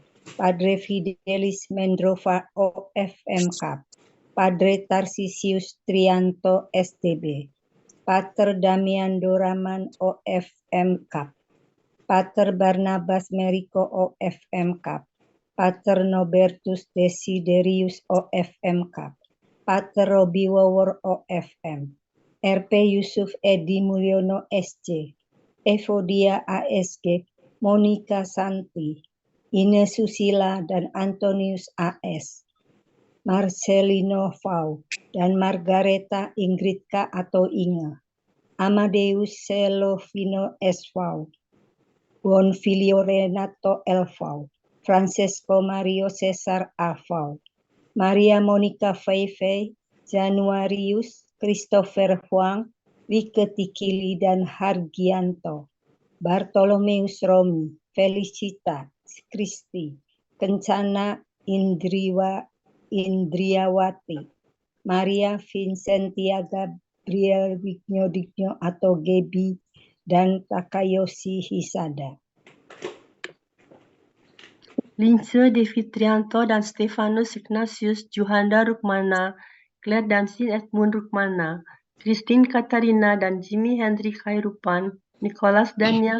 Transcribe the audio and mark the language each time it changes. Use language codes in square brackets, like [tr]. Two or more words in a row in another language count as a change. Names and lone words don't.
[id] Padre Fidelis Mendrova OFMK, Padre Tarsisius Trianto STB, Pater Damian Doraman OFMK, Pater Barnabas Meriko OFMK, Pater Nobertus Desiderius OFMK, Pater Robi Wawor OFM, RP Yusuf Edi Mulyono SC, Evodia ASG, Monica Santi, Ines Susila dan Antonius AS, Marcelino Fau, dan Margareta Ingridka atau Inga, Amadeus Selovino S. Fau, Bonfilio Renato L. Fau, Francesco Mario Cesar A. Fau, Maria Monica Feifei, Januarius, Christopher Huang, Wike Tikili dan Hargianto, Bartolomeus Romi, Felicita, Kristi, Kencana Indriawati, Maria Vincentia Gabriel Digno atau Gebi, dan Takayoshi Hisada. Lince Devi Trianto dan Stefanus Ignatius Juhanda Rukmana, Claire Dansin Edmund Rukmana, Christine Katarina dan Jimmy Henry Khairupan, Nicholas Daniel